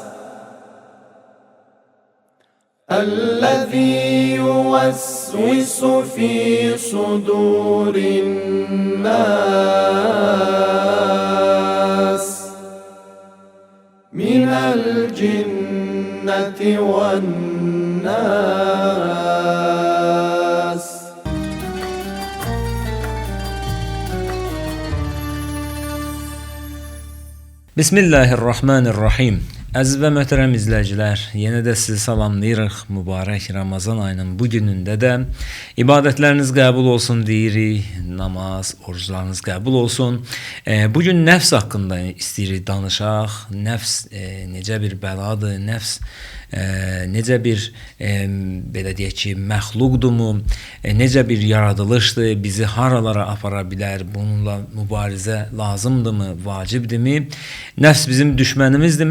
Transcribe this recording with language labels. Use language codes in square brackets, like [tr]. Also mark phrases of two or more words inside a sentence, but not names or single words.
[ar] الذي يوسوس في صدور الناس من الجنة والناس. بسم الله الرحمن الرحيم. [az] Əziz və möhtərəm izləyicilər, yenə də sizi salamlayırıq. Mübarək Ramazan ayının bu günündə də ibadətləriniz qəbul olsun deyirik. Namaz, oruclarınız qəbul olsun. Bugün nəfs haqqında istəyirik danışaq. Nəfs necə bir bəladır, nəfs necə bir belə deyək ki, məxluqdurmu, necə bir yaradılışdır, bizi haralara apara bilər, bununla mübarizə lazımdırmı, vacibdirmi, nəfs bizim düşmənimizdirmi?